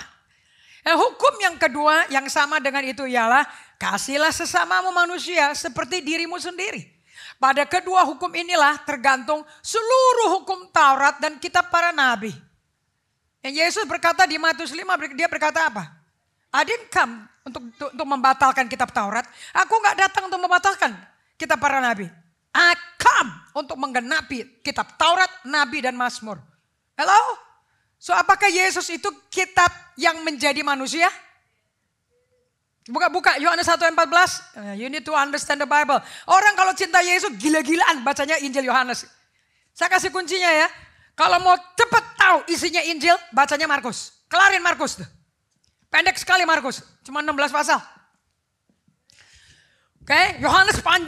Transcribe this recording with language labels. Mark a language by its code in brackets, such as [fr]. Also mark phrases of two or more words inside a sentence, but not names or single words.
[id] Hukum yang kedua yang sama dengan itu ialah kasihlah sesamamu manusia seperti dirimu sendiri. Pada kedua hukum inilah tergantung seluruh hukum Taurat dan kitab para nabi. Dan Yesus berkata di Matius 5, dia berkata apa? [en] I didn't come [id] untuk membatalkan kitab Taurat. Aku gak datang untuk membatalkan kitab para nabi. [en] I come [id] untuk menggenapi kitab Taurat, Nabi dan Mazmur. Hello? So apakah Yesus itu kitab yang menjadi manusia? Buka Yohanes 1:14. [en] You need to understand the Bible. [id] Orang kalau cinta Yesus gila-gilaan bacanya Injil Yohanes. Saya kasih kuncinya ya. Kalau mau cepat tahu isinya Injil, bacanya Markus. Kelarin Markus tuh. Pendek sekali Markus, cuma 16 pasal. Oke, Yohanes panjang.